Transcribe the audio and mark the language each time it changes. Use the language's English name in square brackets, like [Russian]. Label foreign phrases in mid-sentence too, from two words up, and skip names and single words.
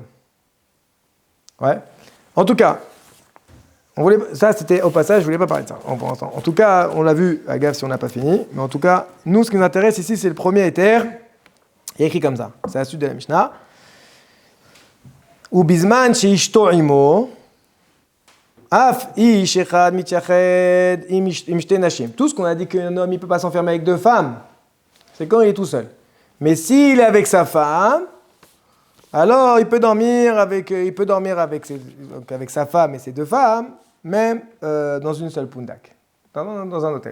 [French] Ouais. En tout cas, ça c'était au passage, je voulais pas parler de ça pour l'instant. En tout cas, on l'a vu, à gaffe si on n'a pas fini, mais en tout cas, nous ce qui nous intéresse ici, c'est le premier éther. Il est écrit comme ça, c'est la suite de la Mishnah. [Hebrew] ובזמן שאשתו עמו, אף איש אחד מתייחד עם שתי נשים. [French] Tout ce qu'on a dit qu'un homme il peut pas s'enfermer avec 2 femmes, c'est quand il est tout seul. Mais s'il est avec sa femme, alors il peut dormir avec sa femme et ses 2 femmes, même dans une seule pundak, dans un hôtel.